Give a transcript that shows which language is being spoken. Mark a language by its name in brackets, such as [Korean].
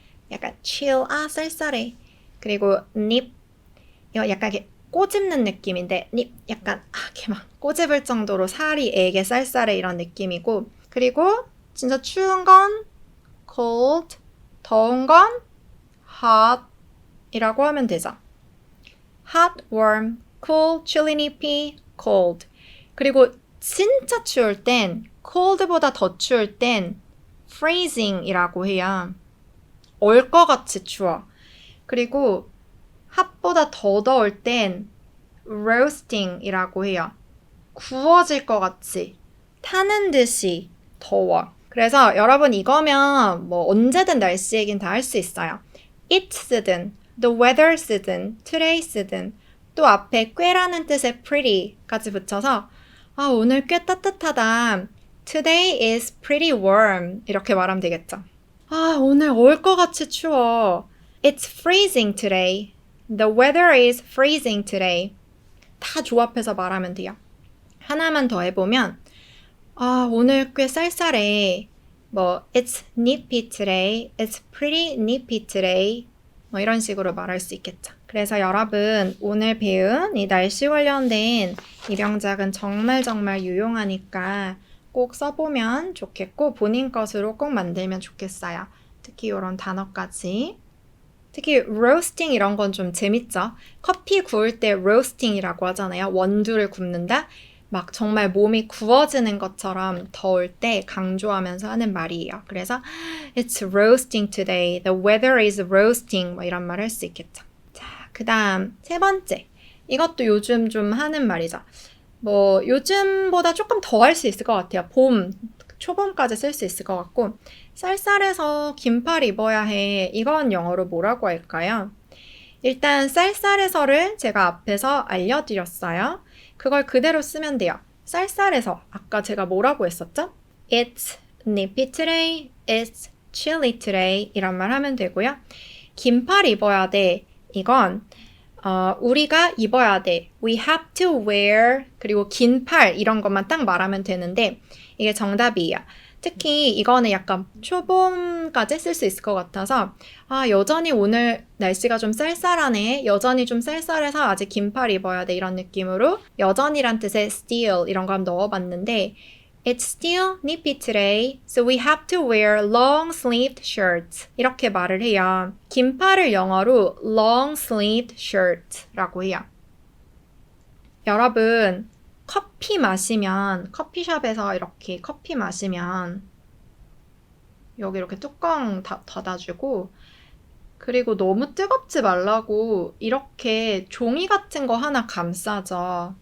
[Korean] 약간 chill, 쌀쌀해. 그리고 nip, 이거 약간 이렇게 꼬집는 느낌인데 nip 약간 이렇게 막 꼬집을 정도로 살이 애게 쌀쌀해 이런 느낌이고 그리고 진짜 추운 건 cold, 더운 건 hot 이라고 하면 되죠. [English] hot, warm, cool, chilly, nippy, cold. [Korean] 그리고 진짜 추울 땐 cold보다 더 추울 땐 freezing이라고 해요. 얼 것 같이 추워. 그리고 핫보다 더 더울 땐 roasting이라고 해요. 구워질 것 같이 타는 듯이 더워. 그래서 여러분 이거면 뭐 언제든 날씨 얘기는 다 할 수 있어요. It's든, the weather 쓰든, today 쓰든 또 앞에 꽤라는 뜻의 pretty까지 붙여서 오늘 꽤 따뜻하다. [English] Today is pretty warm [Korean] 이렇게 말하면 되겠죠. 오늘 얼 것 같이 추워. [English] It's freezing today. The weather is freezing today. [Korean] 다 조합해서 말하면 돼요. 하나만 더 해보면 오늘 꽤 쌀쌀해. [English] 뭐 It's nippy today. It's pretty nippy today. [Korean] 뭐 이런 식으로 말할 수 있겠죠. 그래서 여러분 오늘 배운 이 날씨 관련된 입영작은 정말 유용하니까 꼭 써보면 좋겠고 본인 것으로 꼭 만들면 좋겠어요. 특히 이런 단어까지. 특히 roasting 이런 건 좀 재밌죠. 커피 구울 때 roasting이라고 하잖아요. 원두를 굽는다. 막 정말 몸이 구워지는 것처럼 더울 때 강조하면서 하는 말이에요. [English] 그래서 It's roasting today. The weather is roasting. [Korean] 뭐 이런 말 할 수 있겠죠. 자, 그 다음 세 번째. 이것도 요즘 좀 하는 말이죠. 뭐 요즘보다 조금 더 할 수 있을 것 같아요. 봄, 초봄까지 쓸 수 있을 것 같고 쌀쌀해서 긴팔 입어야 해. 이건 영어로 뭐라고 할까요? 일단 쌀쌀해서를 제가 앞에서 알려드렸어요. 그걸 그대로 쓰면 돼요. 쌀쌀해서 아까 제가 뭐라고 했었죠? [English] It's nippy today. It's chilly today. [Korean] 이런 말 하면 되고요. 긴팔 입어야 돼. 이건 우리가 입어야 돼. [English] We have to wear. [Korean] 그리고 긴 팔 이런 것만 딱 말하면 되는데 이게 정답이에요. 특히 이거는 약간 초봄까지 쓸 수 있을 것 같아서 여전히 오늘 날씨가 좀 쌀쌀하네. 여전히 좀 쌀쌀해서 아직 긴 팔 입어야 돼. 이런 느낌으로 여전히란 뜻의 still 이런 거 한번 넣어봤는데 [English] It's still nippy today, so we have to wear long-sleeved shirts. [Korean] 이렇게 말을 해요. 긴 팔을 영어로 long-sleeved shirt라고 해요. 여러분, 커피 마시면, 커피숍에서 이렇게 커피 마시면 여기 이렇게 뚜껑 닫아주고 그리고 너무 뜨겁지 말라고 이렇게 종이 같은 거 하나 감싸죠.